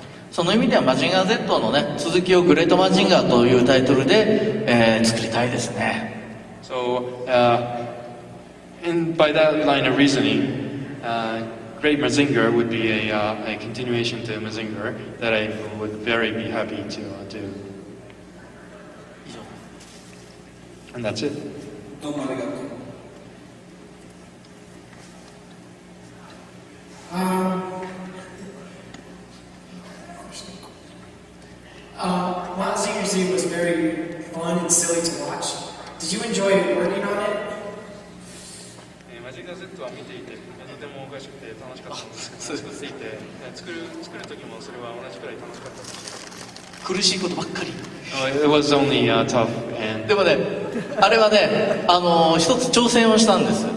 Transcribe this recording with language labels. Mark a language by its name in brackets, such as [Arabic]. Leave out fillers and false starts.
[Japanese] その意味ではマジンガー Z のね、続きをグレートマジンガーというタイトルで、作りたいですね。 [English] So, by that line of reasoning, Great Mazinger would be a continuation to Mazinger that I would very be happy to do. And that's it. [Japanese] どうもありがとう。 [English] Mazinger Z was very fun and silly to watch. Did you enjoy working on it? [Japanese] マジンガー Z は見ていてとてもおかしくて楽しかったんですけど、作っていて作る時もそれは同じくらい楽しかったです。苦しいことばっかり。 [English] It was only tough and [Japanese] でもね、あれはね、一つ挑戦をしたんです。